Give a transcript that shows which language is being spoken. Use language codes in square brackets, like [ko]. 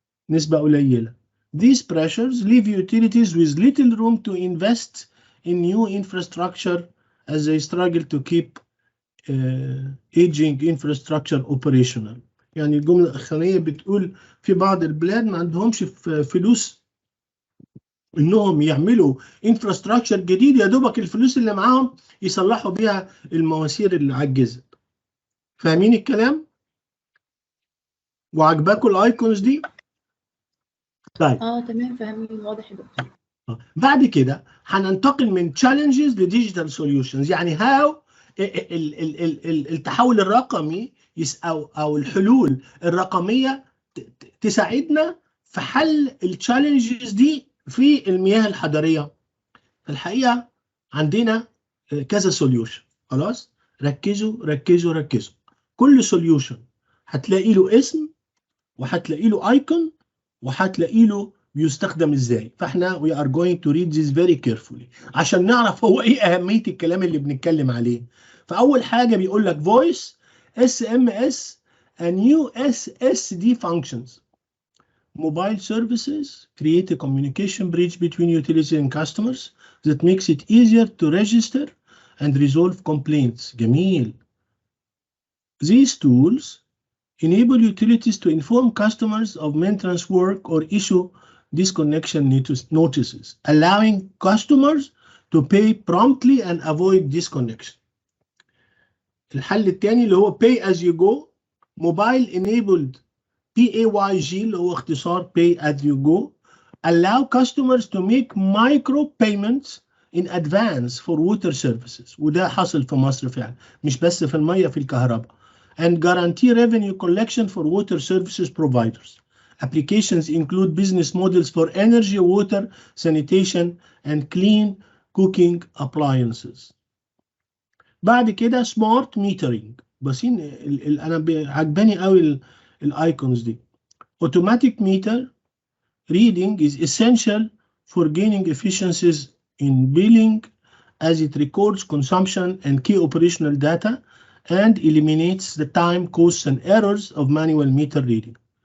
[ar] نسبة قليلة. [en] These pressures leave utilities with little room to invest in new infrastructure as they struggle to keep aging infrastructure operational. [ar] يعني الجملة الأخرانية بتقول في بعض البلاد ما عندهمش فلوس إنهم يعملوا infrastructure جديد، يا دوبك الفلوس اللي معاهم يصلحوا بيها المواسير اللي عجزت. فاهمين الكلام؟ وعجباكم الايكونز دي؟ طيب تمام فاهمين، واضح يا دكتور. بعد كده هننتقل من challenges لديجيتال سوليوشنز. يعني هاو التحول الرقمي أو الحلول الرقمية تساعدنا في حل التشالنجز دي في المياه الحضرية. الحقيقة عندنا كذا سوليوشن. خلاص، ركزوا ركزوا ركزوا. كل سوليوشن هتلاقي له اسم وهتلاقي له ايكون وهتلاقي له بيستخدم ازاي. فاحنا [en] we are going to read this very carefully [ar] عشان نعرف هو ايه اهمية الكلام اللي بنتكلم عليه. فاول حاجة بيقول لك [en] voice SMS and USSD functions. Mobile services create a communication bridge between utilities and customers that makes it easier to register and resolve complaints. [ar] جميل. [en] These tools enable utilities to inform customers of maintenance work or issue disconnection notices, allowing customers to pay promptly and avoid disconnection. [ar] الحل الثاني اللي هو [en] pay as you go. Mobile enabled PAYG [ar] اللي هو اختصار [en] pay as you go allow customers to make micro payments in advance for water services. [ar] وده حصل في مصر فعلا، مش بس في المية، في الكهرباء. [en] And guarantee revenue collection for water services providers. Applications include business models for energy, water, sanitation, and clean cooking appliances. [ar] بعد كده smart metering. بس انا عجباني قوي الايكونز دي. [en] Automatic meter reading is essential for gaining efficiencies in billing as it records consumption and key operational data and eliminates the time, costs, and errors of manual meter reading.